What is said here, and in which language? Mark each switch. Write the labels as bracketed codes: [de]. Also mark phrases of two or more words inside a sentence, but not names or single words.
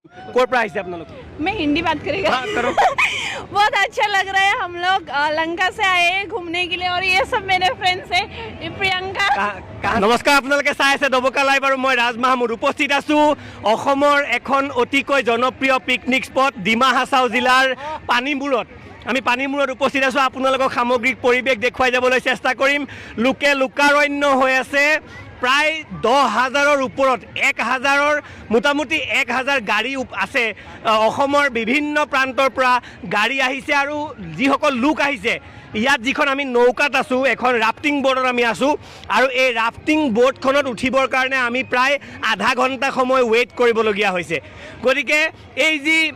[hi] कोर प्राइस है अपना लोग मैं हिंदी बात करेगा हाँ, करो। बहुत अच्छा लग रहा है। हम लोग लंका से आए हैं घूमने के लिए और ये सब मेरे फ्रेंड्स हैं। ये प्रियंका [as] নমস্কাৰ আপোনালোকে চাই আছে দবকা লাইভ আৰু মই ৰাজ মাহমুদ উপস্থিত আছোঁ অসমৰ এখন অতিকৈ জনপ্ৰিয় [en] picnic spot [as] ডিমা হাছাও জিলাৰ পানীমূৰত আমি পানীমূৰত উপস্থিত আছোঁ আপোনালোকক সামগ্ৰিক পৰিৱেশ দেখুৱাই যাবলৈ চেষ্টা কৰিম লোকে লোকাৰণ্য হৈ আছে প্ৰায় 10,000ৰ ওপৰত 1,000ৰ মোটামুটি 1,000 গাড়ী আছে অসমৰ বিভিন্ন প্ৰান্তৰ পৰা গাড়ী আহিছে আৰু যিসকল লোক আহিছে ইয়াত যিখন আমি নৌকাত আছোঁ এখন [en] rafting boatত [as] আমি আছোঁ আৰু এই [en] rafting boatখনত [as] উঠিবৰ কাৰণে আমি প্ৰায় আধা ঘণ্টা সময় ৱেইট কৰিবলগীয়া হৈছে গতিকে এই যি